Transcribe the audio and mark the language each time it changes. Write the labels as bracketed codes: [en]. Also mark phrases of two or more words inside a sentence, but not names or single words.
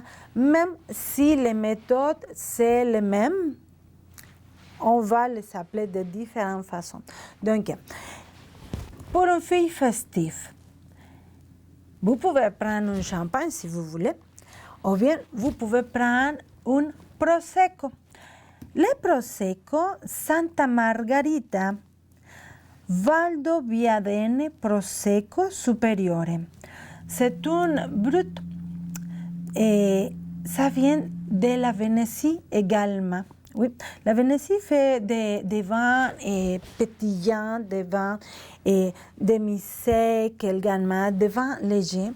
[fr] Même si les méthodes, c'est les mêmes, on va les appeler de différentes façons. Donc, pour une fille festive, vous pouvez prendre un champagne si vous voulez, ou bien vous pouvez prendre un prosecco. Le prosecco Santa Margherita Valdobbiadene Prosecco Superiore. C'est un brut et ça vient de la Vénétie également. Oui, la Vénétie fait des vins pétillants, des vins demi-secs également, des vins légers.